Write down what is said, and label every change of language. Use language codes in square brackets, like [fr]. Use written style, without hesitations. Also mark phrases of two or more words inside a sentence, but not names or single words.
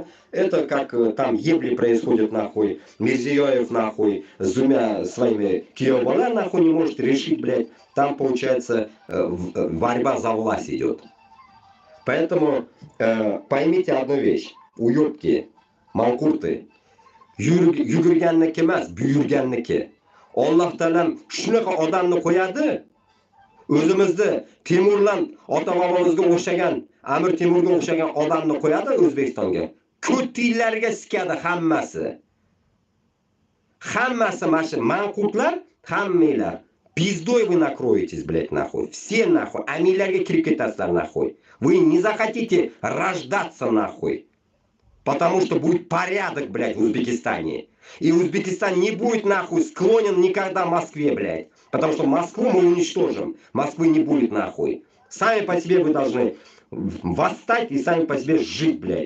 [ru] Это как там ебли происходят, нахуй. Мирзиёев, нахуй, с двумя своими киёбала, нахуй, не может решить, блядь. Там, получается, борьба за власть идет. Поэтому поймите одну вещь. Уёбки, манкурты. [uz] Yugurganniki emas, buyurganniki. Alloh taolam shunaqa odamni qo'yadi. O'zimizni Temurlan ota-bobomizga o'xshagan, Amir Temurga o'xshagan odamni qo'yadi O'zbekistonga. Ko'tillarga sikadi hammasi. Hammasi mana shu manqurtlar, hammanglar [ru] пиздой вы накроетесь, блядь, нахуй. Все нахуй, [uz] амилlarga kirib ketasizlar нахуй. [ru] Вы не захотите рождаться нахуй. Потому что будет порядок, блядь, в Узбекистане. И Узбекистан не будет, нахуй, склонен никогда Москве, блядь. Потому что Москву мы уничтожим. Москвы не будет, нахуй. Сами по себе вы должны восстать и сами по себе жить, блядь.